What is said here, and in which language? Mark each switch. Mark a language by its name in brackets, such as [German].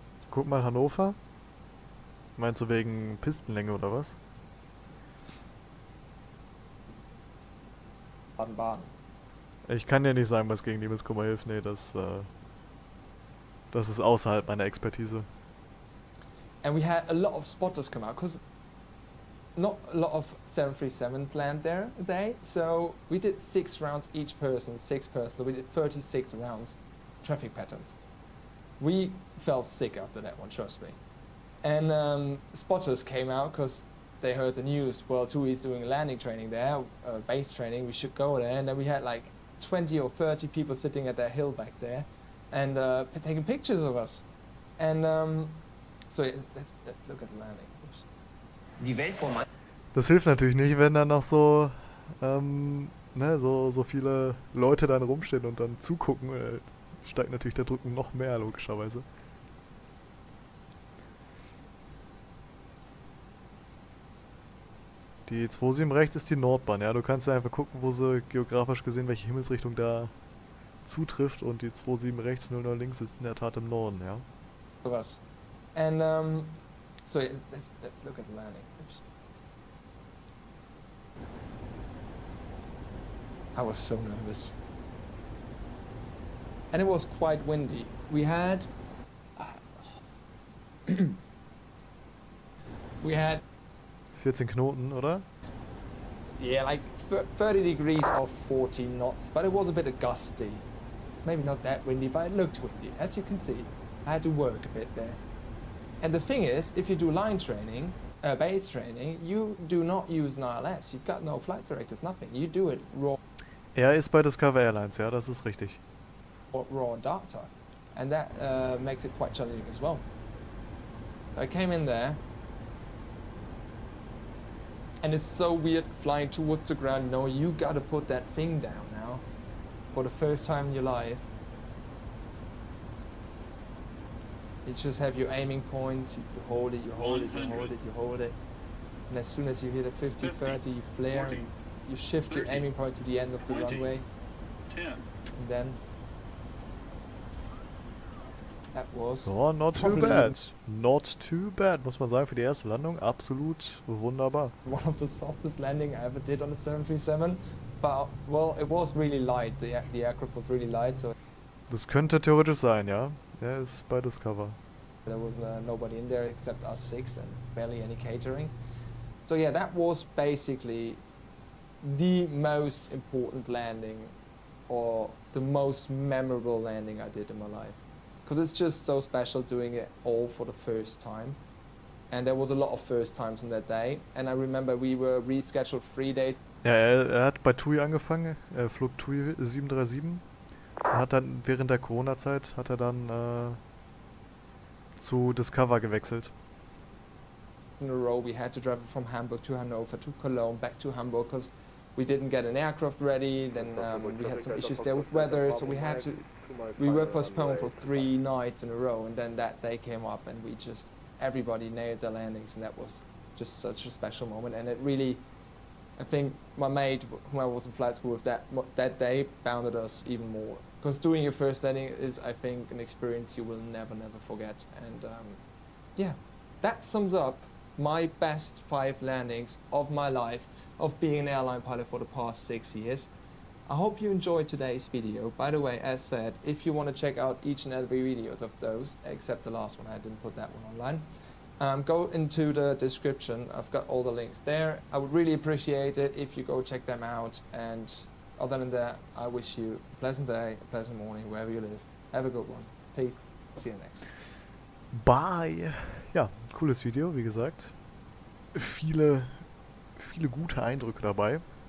[German] Guck mal, Hannover. Meinst du wegen Pistenlänge oder was? Baden-Baden. Ich kann dir nicht sagen, was gegen Liebeskummer hilft. Nee, das ist außerhalb meiner Expertise. [English] And we had a lot of spotters come out because not a lot of 737s land there a day. So we did 6 rounds each person, 6 persons. So we did 36 rounds, traffic patterns. We felt sick after that one, trust me. And spotters came out because they heard the news. Well, TUI is doing landing training there, base training. We should go there. And then we had like 20 or 30 people sitting at that hill back there and taking pictures of us. And so let's look at the landing. Oops. [German] Die Welt vor meinem... Das hilft natürlich nicht, wenn dann noch so, so viele Leute dann rumstehen und dann zugucken. Steigt natürlich der Druck noch mehr, logischerweise. Die 27 rechts ist die Nordbahn, ja. Du kannst ja einfach gucken, wo sie geografisch gesehen, welche Himmelsrichtung da zutrifft. Und die 27 rechts, 00 links ist in der Tat im Norden, ja. Was? [English] And so let's look at the landing. Oops. I was so nervous. And it was quite windy. We had [German] 14 Knoten, oder? [English] Yeah, like 30 degrees of 40 knots, but it was a bit gusty. It's maybe not that windy, but it looked windy. As you can see, I had to work a bit there. And the thing is, if you do line training, base training, you do not use an ILS. You've got no flight directors, nothing. You do it raw. [German] Er ist bei Discover Airlines, ja, das ist richtig. [English] Raw data, and that makes it quite challenging as well. So I came in there, and it's so weird flying towards the ground. No, you gotta put that thing down now, for the first time in your life. You just have your aiming point, you hold it, you hold it, you hold it, you hold it. And as soon as you hit a 50, 30, you flare, 40, and you shift 30, your aiming point to the end of the 20, runway. 10. And then... That was... Oh, not too bad. Not too bad, [German] muss man sagen, für die erste Landung. Absolut wunderbar. [English] One of the softest landing I ever did on a 737. But, well, it was really light. The aircraft was really light, so... [German] Das könnte theoretisch sein, ja. Er ist bei Discover. [English] There was nobody in there except us 6 and barely any catering. So yeah, that was basically the most important landing or the most memorable landing I did in my life. Because it's just so special doing it all for the first time. And there was a lot of first times on that day. And I remember we were rescheduled 3 days. [German] Ja, er hat bei TUI angefangen. Er flog TUI 737. Hat dann während der Corona-Zeit hat er dann zu Discover gewechselt. [English] In a row, we had to travel from Hamburg to Hanover to Cologne back to Hamburg because we didn't get an aircraft ready. Then we had some issues there with weather, so we were postponed for 3 nights in a row. And then that day came up, and everybody nailed their landings, and that was just such a special moment. And it really, I think my mate, whom I was in flight school with that day, bounded us even more because doing your first landing is, I think, an experience you will never forget. And yeah, that sums up my best 5 landings of my life of being an airline pilot for the past 6 years. I hope you enjoyed today's video. By the way, as said, if you want to check out each and every videos of those, except the last one, I didn't put that one online, go into the description. I've got all the links there. I would really appreciate it if you go check them out. And other than that, I wish you a pleasant day, a pleasant morning, wherever you live. Have a good one. Peace. See you next. Bye. [German] Ja, cooles Video, wie gesagt. Viele gute Eindrücke dabei.